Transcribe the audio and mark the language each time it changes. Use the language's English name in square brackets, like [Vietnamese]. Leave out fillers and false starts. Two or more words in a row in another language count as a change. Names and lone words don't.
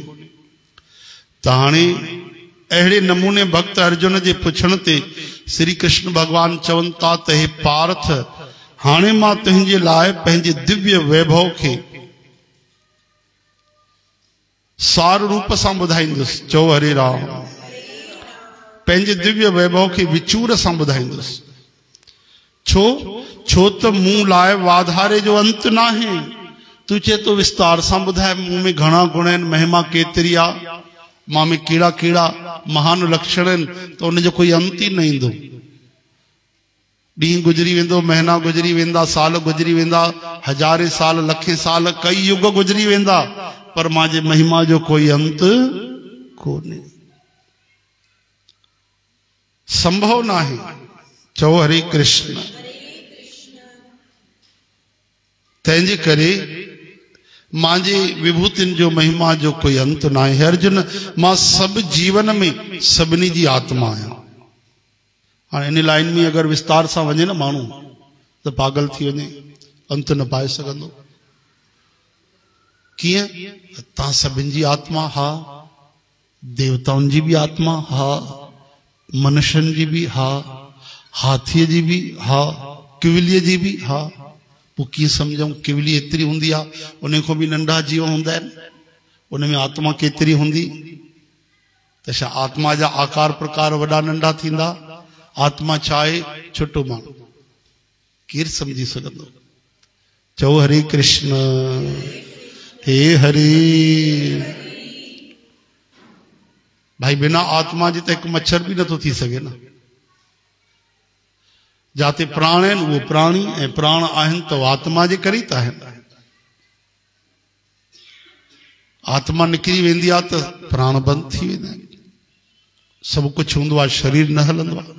[Sindhi] त हाणे अहिड़े नमूने भक्त अर्जुन जे पुछण ते श्री कृष्ण भगवान चवनि था त हे पार्थ, हाणे मां तुंहिंजे लाइ पंहिंजे दिव्य वैभव खे सार रूप सां ॿुधाईंदुसि। चओ हरे राम। पंहिंजे दिव्य वैभव खे विचूर सां ॿुधाईंदुसि। छो त मूं लाइ वाधारे जो अंत न आहे। तूं चए तो विस्तार सां ॿुधाए, मूं में घणा गुण आहिनि, महिमा केतिरी आहे, मां में कहिड़ा कहिड़ा महान लक्षण आहिनि, त उनजो कोई अंत ई न ईंदो। ॾींहुं गुज़री वेंदो, महीना गुज़री वेंदा, साल गुज़री वेंदा, हज़ारे साल, लखे साल, कई युग गुज़री वेंदा, पर मुंहिंजे महिमा जो कोई अंत कोन्हे, संभव न आहे। चओ हरे कृष्ण। तंहिंजे करे मुंहिंजे विभूतियुनि जो महिमा जो कोई अंत न आहे। अर्जुन, मां सभु जीवन में सभिनी जी आत्मा आहियां। हाणे इन लाइन में अगरि विस्तार सां वञे न माण्हू त पागल थी वञे, अंत न पाए सघंदो। कीअं? तव्हां सभिनि जी आत्मा, हा, देवताउनि जी बि आत्मा, हा, मनुष्यनि जी बि, हा, हाथीअ जी बि, हा, किविलीअ जी बि, हा। पोइ कीअं सम्झूं? किविली एतिरी हूंदी आहे, उन खां बि नंढा जीव हूंदा आहिनि, उन में आत्मा केतिरी हूंदी? त छा आत्मा जा आकार प्रकार वॾा नंढा थींदा? आत्मा छा आहे? छोटो माण्हू। केरु सम्झी सघंदो? चओ हरे कृष्ण। हे हरे। भाई बिना आत्मा जे त हिकु मच्छर बि नथो थी सघे न। जाते प्राण आहिनि उहो प्राणी, ऐं प्राण आहिनि त आत्मा जे करे त आहिनि। आत्मा निकिरी वेंदी आहे त प्राण बंदि थी वेंदा आहिनि। सभु कुझु हूंदो आहे, शरीर न हलंदो आहे।